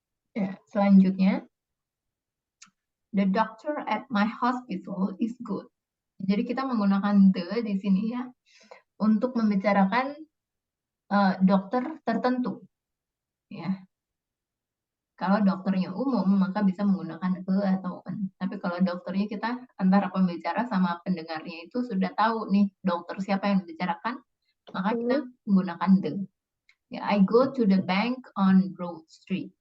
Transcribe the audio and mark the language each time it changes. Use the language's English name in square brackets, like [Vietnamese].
[English] Ya, [Indonesian] selanjutnya, [English] the doctor at my hospital is good. [Indonesian] Jadi kita menggunakan the di sini ya untuk membicarakan dokter tertentu. Ya. Kalau dokternya umum, maka bisa menggunakan atau an. Tapi kalau dokternya kita antara pembicara sama pendengarnya itu sudah tahu nih dokter siapa yang dibicarakan, maka kita menggunakan the. [English] Ya, I go to the bank on Broad Street.